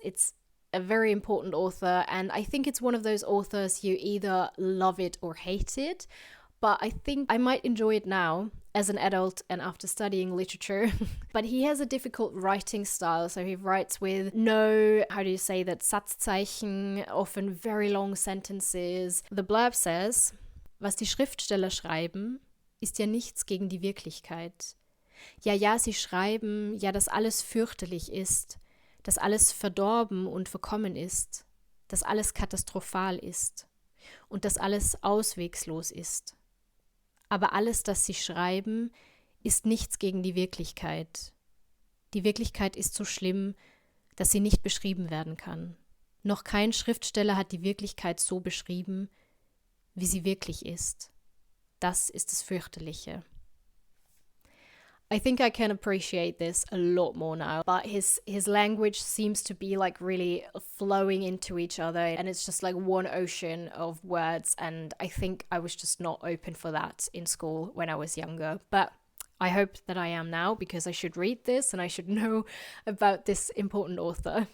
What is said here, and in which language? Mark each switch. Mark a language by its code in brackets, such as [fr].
[en] It's a very important author, and I think it's one of those authors you either love it or hate it. But I think I might enjoy it now as an adult and after studying literature. But he has a difficult writing style. So he writes with no, Satzzeichen, often very long sentences. The blurb says, [de] was die Schriftsteller schreiben, ist ja nichts gegen die Wirklichkeit. Ja, sie schreiben, ja, dass alles fürchterlich ist, dass alles verdorben und verkommen ist, dass alles katastrophal ist und dass alles auswegslos ist. Aber alles, das sie schreiben, ist nichts gegen die Wirklichkeit. Die Wirklichkeit ist so schlimm, dass sie nicht beschrieben werden kann. Noch kein Schriftsteller hat die Wirklichkeit so beschrieben, wie sie wirklich ist. Das ist das Fürchterliche. [en] I think I can appreciate this a lot more now, but his language seems to be like really flowing into each other, and it's just like one ocean of words, and I think I was just not open for that in school when I was younger. But I hope that I am now, because I should read this and I should know about this important author.